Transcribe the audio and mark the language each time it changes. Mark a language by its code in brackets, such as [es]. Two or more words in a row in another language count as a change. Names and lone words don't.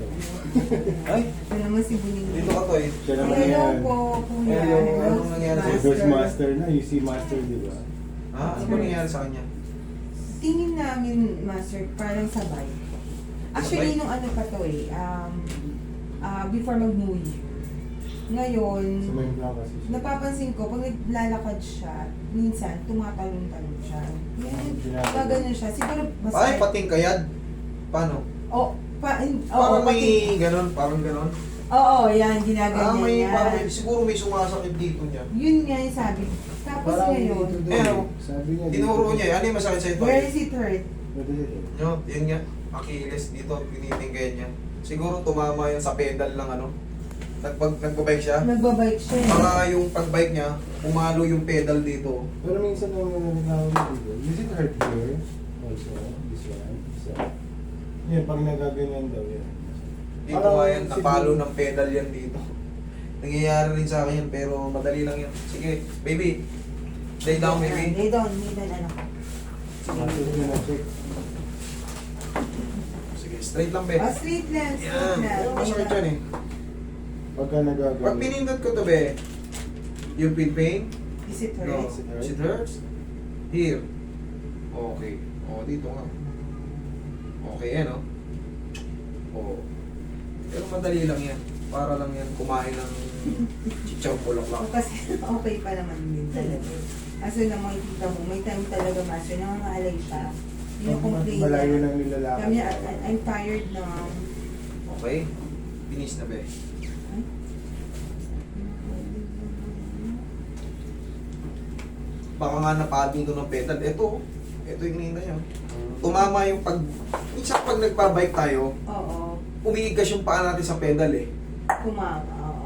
[tl] Ay, Ito naman si Buning. dito ka to eh. Siya naman Hello yan. po, kuya. Hello, Hello, anong nangyari sa'yo? [en] There's master na. You see master, [tl] di ba? Ha? Ano ba nangyari sa kanya? Tingin namin, master, parang sabay. Actually, Sabay? nung ano pa to eh, before mag-New Year. Ngayon, So may plan kasi siya. napapansin ko, pag naglalakad siya, minsan, tumatalong-talong siya. Yan, gaganon siya. Siguro, Ay, pating kayad. Paano? Oo, Parang may ganon, parang ganon. Oo, yan, ginaganon May, yan. parang may, siguro may sumasakit dito niya. Yun nga yung sabi. Tapos Parang ngayon, dito Eh, daw. Sabi niya. Tinuro niya, ano yung masakit sa ito? [en] where is it hurt? [tl] No, yun nga, Achilles dito, tinitingkayan niya. Siguro tumama yun sa pedal ng ano. Nagbabike siya. Nagbabike siya eh. Baka yung pagbike niya, pumalo yung pedal dito. Pero minsan nung nagkakaroon dito, [en] is it hurt here? Also, this one, this one. [tl] Yan, pag nagaganyan daw yan. Dito Parang nga yan, napalo siguro- ng pedal yan dito. Nangyayari rin sa akin yan, pero madali lang yan. Sige, [en] baby. Lay down, baby. Lay down, [tl] anak ko. Master yun na check. Sige, straight lang, be. Straight lang, Yan. straight lang. Pero masakit yan eh. Pagka nagaganyan. Pag pinindot ko to, be, [en] you feel pain? Is it No. hurt? Is it hurts? Here. [tl] Okay. O, dito nga. Okay yan, no? O. Pero madali lang yan. Para lang yan kumain ng chichaw bulaklak. Kasi okay pa naman din talaga. Kaso na makikita mo, may time talaga master, nangangalay siya. Complain Malayo niya. ng nilalakad. Kami, [en] I'm tired na. [tl] Okay? Finish na, be. Baka nga napado ito ng pedal. Ito yung hinihintay nyo. Tumama yung pag... Minsan pag nagbabike tayo, Oo, umiigas yung paa natin sa pedal eh. kumama, oo.